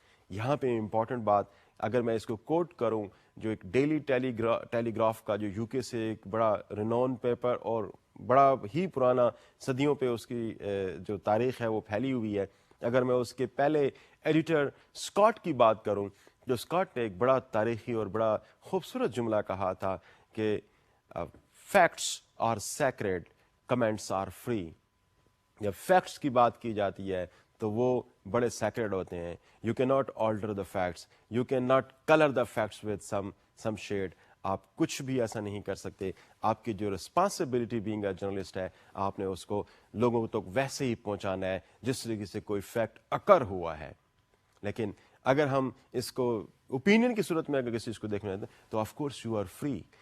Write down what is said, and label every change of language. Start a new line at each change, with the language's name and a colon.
Urdu: یہاں پہ امپورٹنٹ بات، اگر میں اس کو کوٹ کروں، جو ایک ڈیلی ٹیلی گراف کا، جو یو کے سے ایک بڑا رینون پیپر اور بڑا ہی پرانا، صدیوں پہ اس کی جو تاریخ ہے وہ پھیلی ہوئی ہے، اگر میں اس کے پہلے ایڈیٹر اسکاٹ کی بات کروں، جو اسکاٹ نے ایک بڑا تاریخی اور بڑا خوبصورت جملہ کہا تھا کہ
English: Facts are sacred, comments are free.
Urdu: جب فیکٹس کی بات کی جاتی ہے تو وہ بڑے سیکریڈ ہوتے ہیں.
English: You cannot alter the facts, you cannot colour the facts with some shade.
Urdu: آپ کچھ بھی ایسا نہیں کر سکتے. آپ کی جو رسپانسبلٹی بینگ اے جرنلسٹ ہے، آپ نے اس کو لوگوں تک ویسے ہی پہنچانا ہے جس طریقے سے کوئی فیکٹ اکر ہوا ہے. لیکن اگر ہم اس کو اوپینین کی صورت میں اگر کسی چیز کو دیکھنا ہے تو
English: Of course you are free.